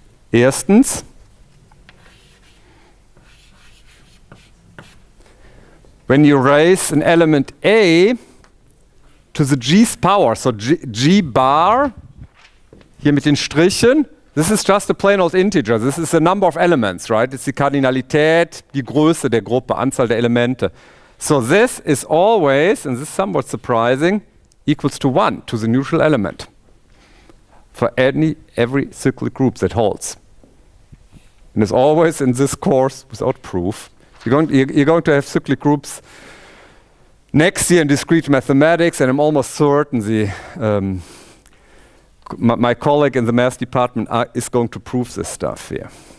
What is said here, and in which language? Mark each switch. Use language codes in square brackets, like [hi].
[en] Erstens, when you raise an element A to the G's power, so G bar, hier mit den Strichen, this is just a plain old integer. This is the number of elements, right? [de] It's die Kardinalität, die Größe der Gruppe, Anzahl der Elemente. [en] So this is always, and this is somewhat surprising, equals to 1, to the neutral element. For every cyclic group that holds. And as always in this course, without proof, you're going to have cyclic groups next year in discrete mathematics, and I'm almost certain my colleague in the math department is going to prove this stuff here.